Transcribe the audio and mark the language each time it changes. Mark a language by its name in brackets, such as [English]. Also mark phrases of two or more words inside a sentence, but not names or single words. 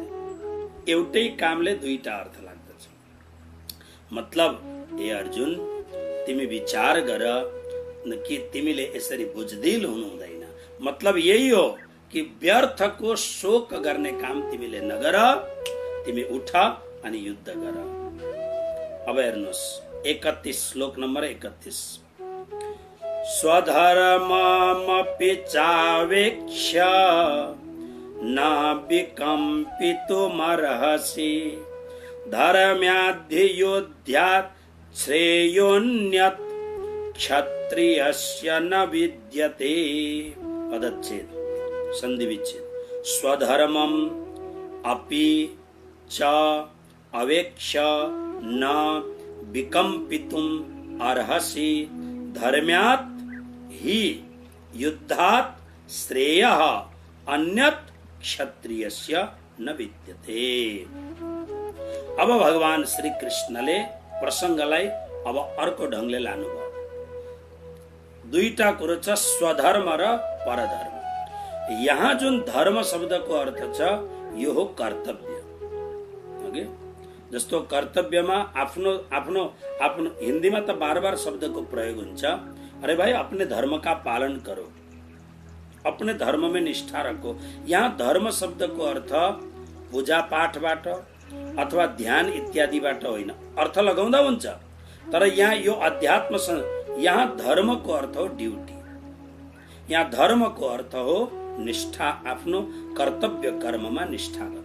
[Nepali] एउटै कामले दुईटा अर्थ लाग्दछ। मतलब ए अर्जुन तिमी विचार गर कि तिमीले यसरी बुझदिल हुनु हुँदैन। मतलब यही हो कि व्यर्थको शोक गर्ने काम तिमीले नगर, तिमी उठ अनि युद्ध गर। अब हेर्नुहोस् 31 श्लोक नम्बर 31। [Sanskrit] स्वधर्ममपि चावेक्ष्य न विकम्पितुमर्हसि धर्म्याधियोध्यात् श्रेयोन्यत् क्षत्रियस्य न विद्यते। [Nepali] पदच्छेद संधि विच्छेद। [Sanskrit] स्वधर्मम अपि च अवेक्ष्य न विकम्पितुम अर्हसि धर्म्यात् हि युद्धात् श्रेयः अन्यत् क्षत्रियस्य न विद्यते। [Nepali] अब भगवान श्री कृष्णले प्रसंगलाई अब अर्को ढंगले लानुभयो। दुईटा कुरो छ, स्वधर्म र परधर्म। यहाँ जुन धर्म शब्दको अर्थ छ यो हो कर्तव्य। ओके, जस्तो कर्तव्यमा आफ्नो आफ्नो आफ्नो हिन्दीमा त बार बार शब्दको प्रयोग हुन्छ, [Hindi] अरे भाई अपने धर्म का पालन करो, अपने धर्म में निष्ठा रखो। [Nepali] यहाँ धर्म शब्दको अर्थ पूजा पाठबाट अथवा ध्यान इत्यादिबाट होइन। अर्थ लगाउँदा हुन्छ, तर यहाँ यो अध्यात्म यहाँ धर्मको अर्थ हो ड्युटी। यहाँ धर्मको अर्थ हो निष्ठा, आफ्नो कर्तव्य कर्ममा निष्ठा गर्नु।